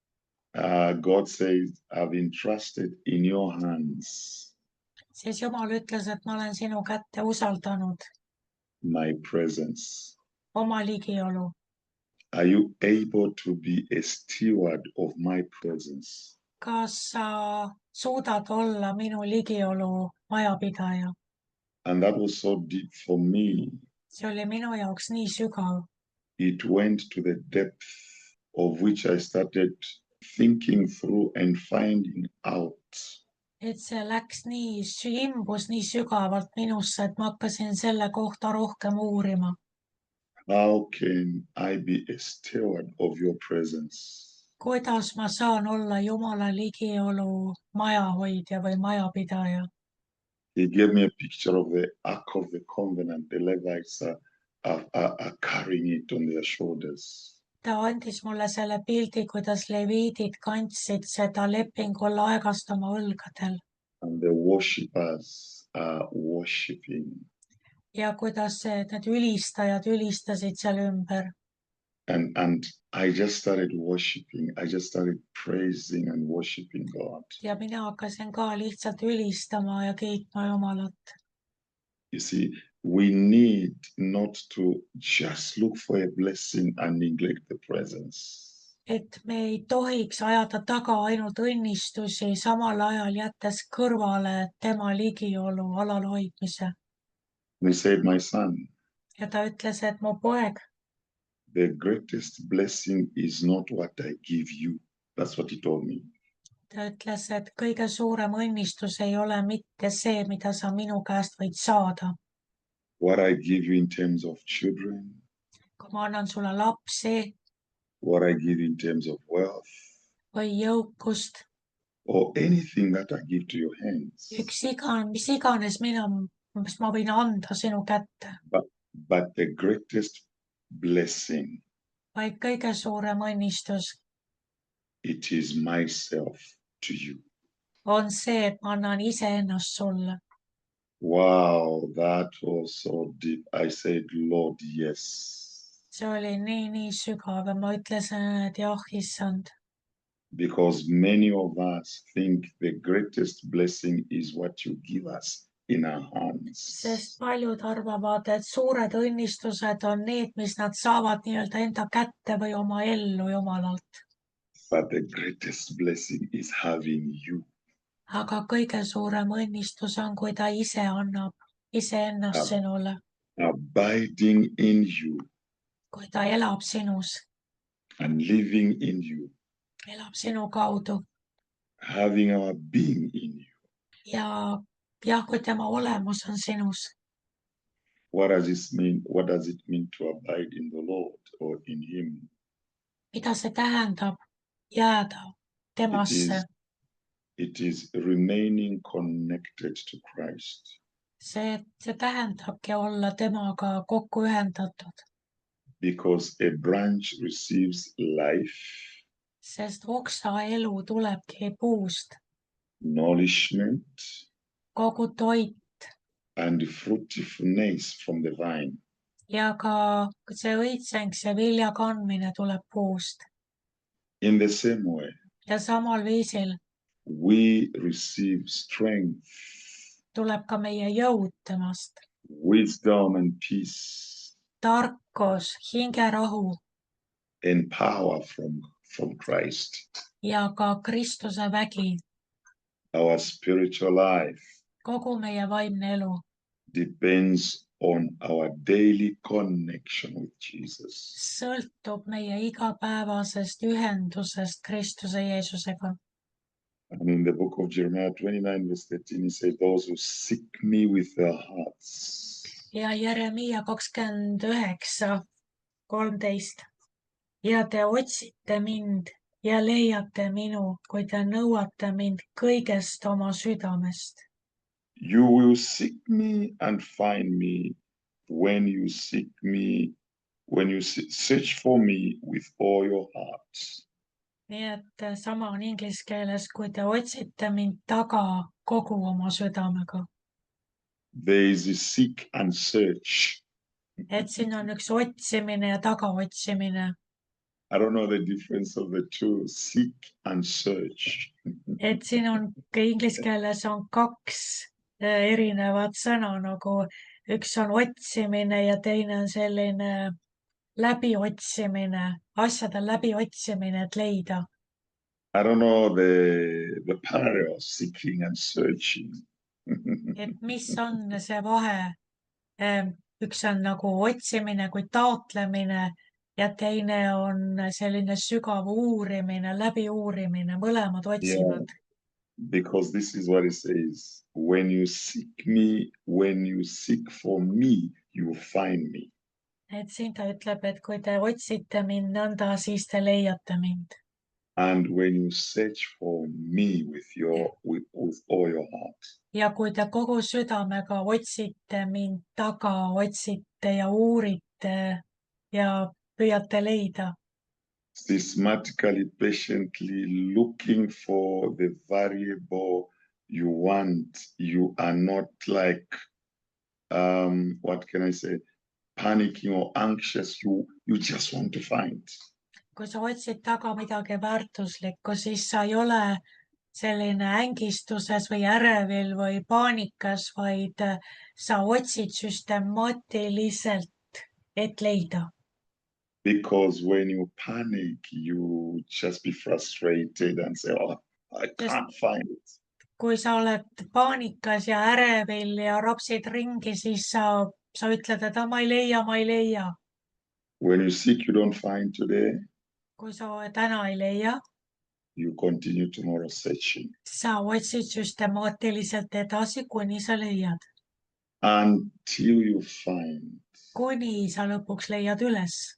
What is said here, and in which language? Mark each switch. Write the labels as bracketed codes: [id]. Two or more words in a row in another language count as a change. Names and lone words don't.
[en] God says, I've entrusted in your hands [et] siis Jumal ütles, et ma olen sinu kätte usaldanud [en] my presence. [et] oma ligiolu. [en] Are you able to be a steward of my presence? [et] Kas sa suudad olla minu ligiolu majapidaja? [en] And that was so deep for me. [et] See oli minu jaoks nii sügav. [en] It went to the depth of which I started thinking through and finding out. [et] Et see läks nii, imbus nii sügavalt minusse, et ma hakkasin selle kohta rohkem uurima. [en] How can I be a steward of your presence? [et] Kuidas ma saan olla Jumala ligiolu majahoidja või majapidaja? [en] He gave me a picture of the Ark of the Covenant. The Levites are carrying it on their shoulders. [et] Ta andis mulle selle pildi, kuidas leviidid kandsid seda lepingu laegast oma õlgadel [en] And the worshippers are worshiping. [et] ja kuidas need ülistajad ülistasid seal ümber. [en] And I just started worshiping. I just started praising and worshiping God. [et] Ja mina hakkasin ka lihtsalt ülistama ja kiitma Jumalat. [en] You see, we need not to just look for a blessing and neglect the presence. [et] Et me ei tohiks ajada taga ainult õnnistusi, samal ajal jättes kõrvale tema ligiolu alalhoidmise. [en] He said, my son, [et] Ja ta ütles, et mu poeg, [en] the greatest blessing is not what I give you. That's what he told me. [et] ta ütles, et kõige suurem õnnistus ei ole mitte see, mida sa minu käest võid saada. [en] What I give you in terms of children, [et] Kui ma annan sulle lapsi [en] what I give in terms of wealth, [et] või jõukust, [en] or anything that I give to your hands. [et] mis iganes mis ma võin anda sinu kätte, [en] But the greatest blessing, [et] vaid kõige suurem õnnistus [en] it is myself to you. [et] on see, et ma annan iseennast sulle. [en] Wow, that was so deep. I said, Lord, yes. [et] See oli nii sügav ja ma ütlesin, et jah, issand. [en] Because many of us think the greatest blessing is what you give us in our hands. [et] Sest paljud arvavad, et suured õnnistused on need, mis nad saavad nii-öelda enda kätte või oma ellu Jumalalt. [en] But the greatest blessing is having you. [et] Aga kõige suurem õnnistus on, kui ta ise annab iseennast sinule. [en] Abiding in you. [et] Kui ta elab sinus. [en] And living in you. [et] Elab sinu kaudu. [en] Having our being in you. [et] Ja kui tema olemus on sinus. [en] What does it mean? What does it mean to abide in the Lord or in him? [et] Mida see tähendab jääda temasse? [en] It is remaining connected to Christ. [et] See tähendabki olla temaga kokku ühendatud. [en] Because a branch receives life. [et] Sest oksa elu tulebki puust. [en] Nourishment. [et] Kogu toit. [en] And fruitfulness from the vine. [et] Ja ka see õitseng, see vilja kandmine tuleb puust. [en] In the same way. [et] Ja samal viisil. [en] We receive strength. [et] Tuleb ka meie jõud temast. [en] Wisdom and peace. [et] Tarkus, hingerahu. [en] And power from Christ. [et] Ja ka Kristuse vägi. [en] Our spiritual life. [et] Kogu meie vaimne elu. [en] Depends on our daily connection with Jesus. [et] Sõltub meie igapäevasest ühendusest Kristuse Jeesusega. [en] And in the book of Jeremiah 29 verse 13, he said, those who seek me with their hearts. [et] Ja Jeremiah 29:13. ja te otsite mind ja leiate minu, kui te nõuate mind kõigest oma südamest. [en] You will seek me and find me when you seek me, when you search for me with all your heart. [et] nii et sama on inglise keeles, kui te otsite mind taga kogu oma südamega. [en] There is a seek and search. [et] Et siin on üks otsimine ja tagaotsimine. [en] I don't know the difference of the two, seek and search. [et] Et siin on inglise keeles on kaks erinevat sõna, nagu üks on otsimine ja teine on selline läbiotsimine, asjade läbiotsimine, et leida. I don't know the parallel of seeking and searching. Et mis on see vahe? Üks on nagu otsimine kui taotlemine ja teine on selline sügav uurimine, läbiuurimine, mõlemad otsivad. [en] Because this is what it says. When you seek me, when you seek for me, you will find me. [et] Et siin ta ütleb, et kui te otsite mind nõnda, siis te leiate mind. [en] And when you search for me with all your heart. [et] Ja kui te kogu südamega otsite mind taga, otsite ja uurite ja püüate leida. [en] Systematically, patiently looking for the variable you want. You are not like, what can I say, panicking or anxious. You just want to find. [et] Kui sa otsid taga midagi väärtuslikku, siis sa ei ole selline ängistuses või ärevil või paanikas, vaid sa otsid süstemaatiliselt, et leida. [en] Because when you panic, you just be frustrated and say, oh, I can't find it. [et] Kui sa oled paanikas ja ärevil ja rapsid ringi, siis sa ütled, et ma ei leia. [en] When you seek, you don't find today. [et] Kui sa täna ei leia, [en] you continue tomorrow searching. [et] Sa otsid süstemaatiliselt edasi, kuni sa leiad. [en] Until you find. [et] Kuni sa lõpuks leiad üles.